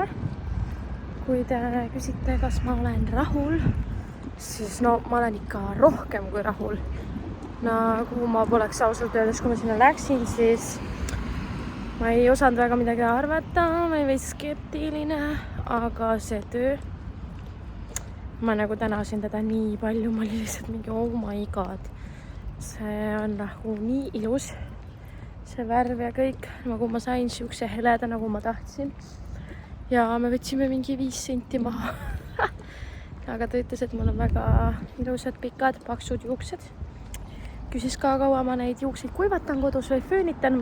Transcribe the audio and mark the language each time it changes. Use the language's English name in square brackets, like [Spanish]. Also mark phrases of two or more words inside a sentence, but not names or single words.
[Estonian] Kui te küsite, kas ma olen rahul, siis no ma olen ikka rohkem kui rahul. Nagu ma poleks ausalt öeldes, kui ma sinna läksin, siis ma ei osanud väga midagi arvata, ma ei või skeptiline, aga see töö, ma nagu tänasin teda nii palju, ma olin lihtsalt mingi [English] oh my god. [Estonian] See on nagu nii ilus. See värv ja kõik, nagu ma sain siukse heleda, nagu ma tahtsin. Ja me võtsime mingi 5 senti maha. Aga ta ütles, et mul on väga ilusad, pikad, paksud juuksed. Küsis ka kaua ma neid juukseid kuivatan kodus või föönitan.